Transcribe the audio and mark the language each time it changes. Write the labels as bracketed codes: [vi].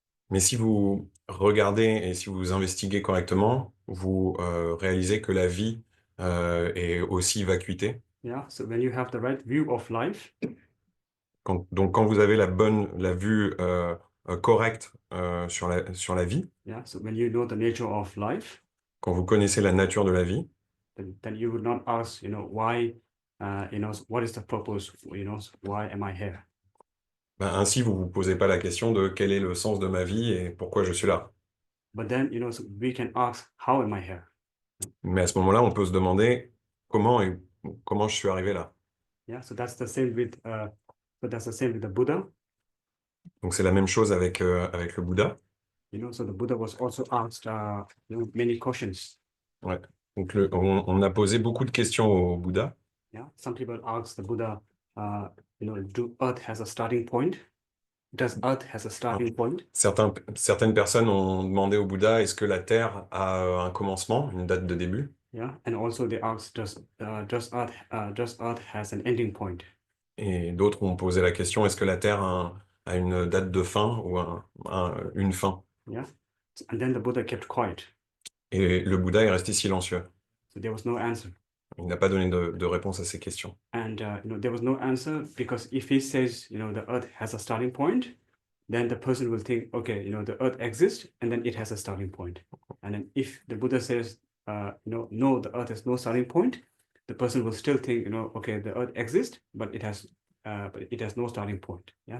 [fr] Mais si vous regardez et si vous investiguez correctement, vous réalisez que la vie est aussi vacuité. [en] Yeah. So when you have the right view of life, [fr] Donc quand vous avez la vue correcte sur la vie, [en] yeah. So when you know the nature of life, [fr] quand vous connaissez la nature de la vie, [en] then you would not ask, why, what is the purpose, why am I here? [fr] ben, ainsi vous vous posez pas la question de quel est le sens de ma vie et pourquoi je suis là. [en] But then, so we can ask, how am I here? [fr] Mais à ce moment-là, on peut se demander comment je suis arrivé là. [en] Yeah. So that's the same with the Buddha. [fr] Donc c'est la même chose avec le Bouddha. [en] So the Buddha was also asked many questions. [fr] Ouais. Donc on a posé beaucoup de questions au Bouddha. [en] Yeah. Some people ask the Buddha, do Earth has a starting point? Does Earth has a starting point? [fr] Certaines personnes ont demandé au Bouddha, est-ce que la Terre a un commencement, une date de début? [en] Yeah. And also they asked, does Earth has an ending point? [fr] Et d'autres ont posé la question, est-ce que la Terre a une date de fin ou une fin? [en] Yeah. And then the Buddha kept quiet. [fr] Et le Bouddha est resté silencieux. [en] So there was no answer. [fr] Il n'a pas donné de réponse à ces questions. [en] And there was no answer because if he says, the Earth has a starting point, then the person will think, okay, the Earth exists and then it has a starting point. And then if the Buddha says, no, the Earth has no starting point, the person will still think, okay, the Earth exists, but it has no starting point. Yeah.